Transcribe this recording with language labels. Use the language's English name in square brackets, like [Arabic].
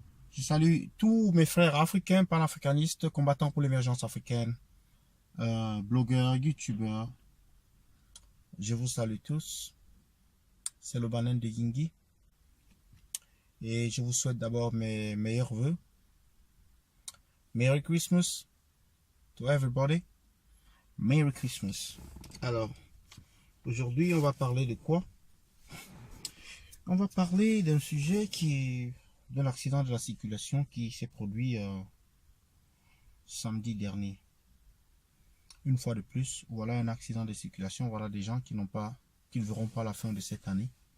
[French] Je salue tous mes frères africains, panafricanistes, combattants pour l'émergence africaine, blogueurs, youtubeurs. Je vous salue tous. C'est le Banen de Yingi. Et je vous souhaite d'abord mes meilleurs vœux. [English] Merry Christmas to everybody. Merry Christmas. [French] Alors, aujourd'hui, on va parler de quoi? On va parler d'un sujet de l'accident de la circulation qui s'est produit samedi dernier. Une fois de plus, voilà un accident de circulation. Voilà des gens qui ne verront pas la fin de cette année.